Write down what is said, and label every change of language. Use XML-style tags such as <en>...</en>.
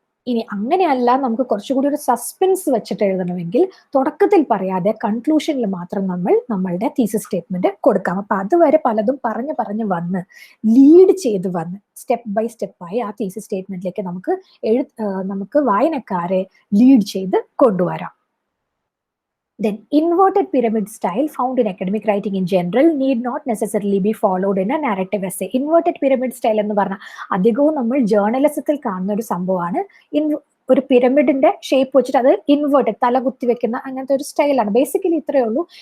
<ml>ഇനി അങ്ങനെയല്ല, നമുക്ക് കുറച്ചുകൂടി ഒരു സസ്പെൻസ് വെച്ചിട്ട് എഴുതണമെങ്കിൽ തുടക്കത്തിൽ പറയാതെ കൺക്ലൂഷനിൽ മാത്രം നമ്മൾ നമ്മളുടെ തീസിസ് സ്റ്റേറ്റ്മെന്റ് കൊടുക്കാം. അപ്പൊ അതുവരെ പലതും പറഞ്ഞ് വന്ന് ലീഡ് ചെയ്ത് വന്ന് സ്റ്റെപ്പ് ബൈ സ്റ്റെപ്പായി ആ തീസിസ് സ്റ്റേറ്റ്മെന്റിലേക്ക് നമുക്ക് വായനക്കാരെ ലീഡ് ചെയ്ത് കൊണ്ടുവരാം.</ml> <en>Then, inverted pyramid style found in academic writing in general need not necessarily be followed in a narrative essay.</en> <ml>Inverted pyramid style എന്ന് പറഞ്ഞാൽ അധികവും നമ്മൾ ജേർണലിസത്തിൽ കാണുന്ന ഒരു സംഭവമാണ്. ഒരു പിരമിഡിന്റെ ഷേപ്പ് വെച്ചിട്ട് അത് ഇൻവേർട്ടഡ്, തല കുത്തി വെക്കുന്ന അങ്ങനത്തെ ഒരു സ്റ്റൈലാണ്. ബേസിക്കലി ഇത്രയേ ഉള്ളൂ.</ml>